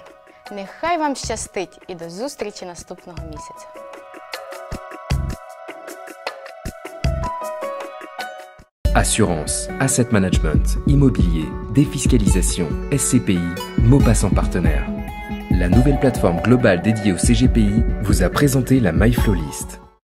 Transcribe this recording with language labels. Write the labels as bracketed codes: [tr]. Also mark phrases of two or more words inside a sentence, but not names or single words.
[uk] Нехай вам щастить і до зустрічі наступного місяця. [fr] Assurance, [en] asset management, [fr] immobilier, défiscalisation, SCPI, Maupassant partenaire. La nouvelle plateforme globale dédiée au CGPI vous a présenté la MyFlowList.